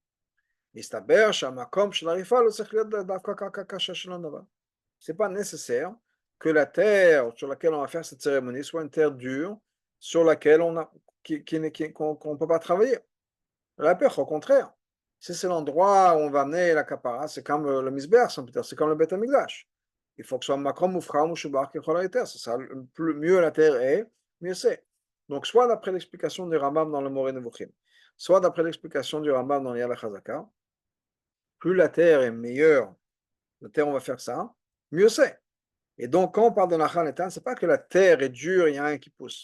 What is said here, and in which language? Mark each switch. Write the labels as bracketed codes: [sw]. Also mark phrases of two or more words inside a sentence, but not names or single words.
[fr] C'est pas nécessaire que la terre sur laquelle on va faire cette cérémonie soit une terre dure sur laquelle qu'on ne peut pas travailler. La pêche, au contraire. Si c'est l'endroit où on va amener la kapara, c'est comme le misber, c'est comme le [he] בית המקדש. [fr] Il faut que ce soit [he] מקום מופרח משובח ככל. [fr] Ça mieux la terre est, mieux c'est. Donc, soit d'après l'explication du Rambam dans le Moreh Nevuchim, soit d'après l'explication du Rambam dans l'Yad HaChazaka, plus la terre est meilleure, la terre on va faire ça, mieux c'est. Et donc, quand on parle de Nachal et Tan, c'est pas que la terre est dure, il y a rien qui pousse.